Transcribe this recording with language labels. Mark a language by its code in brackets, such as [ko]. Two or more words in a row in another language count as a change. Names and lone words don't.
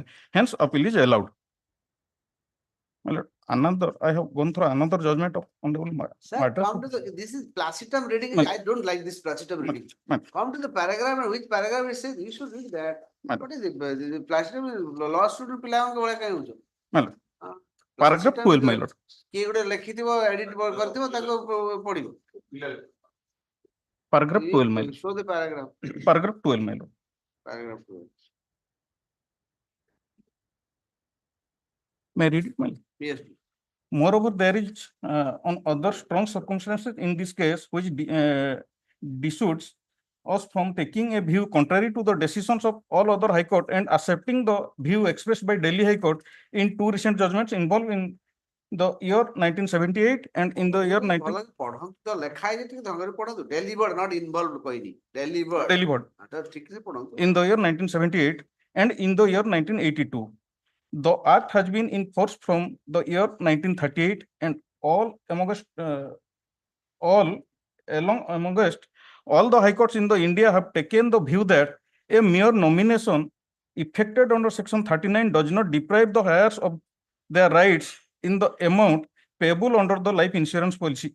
[en] Hence, appeal is allowed. My lord, I have gone through another judgment of Honorable Sir, come to the, this is placitum reading. Ma'am. I don't like this placitum reading. Ma'am. Come to the paragraph, and which paragraph it says, you should read that. Ma'am. What is it? The placitum law student [or] ପିଲାଙ୍କ ଭଳିଆ କାହିଁ ହଉଛ? [en] My lord. Paragraph 12, my lord. [or] କିଏ ଗୋଟେ ଲେଖିଥିବ edit କରିଥିବ ତାକୁ ପଢିବ. [en] Paragraph 12, my lord. Show the paragraph. Paragraph 12, my lord. Paragraph 12. May I read it, my lord? Yes. Moreover, there is on other strong circumstances in this case which dissuades us from taking a view contrary to the decisions of all other High Court and accepting the view expressed by Delhi High Court in 2 recent judgments involved in the year 1978 and in the year 19... [or] ପଢନ୍ତୁ ତ ଲେଖା ହେଇଛି ଟିକେ ଢଙ୍ଗରେ ପଢନ୍ତୁ. [en] Delivered, not involved କହିନି. Delivered. Delivered. [or] ଠିକ ସେ ପଢନ୍ତୁ. [en] In the year 1978 and in the year 1982. The Act has been in force from the year 1938 and all amongst all the High Courts in the India have taken the view that a mere nomination effected under Section 39 does not deprive the heirs of their rights in the amount payable under the life insurance policy.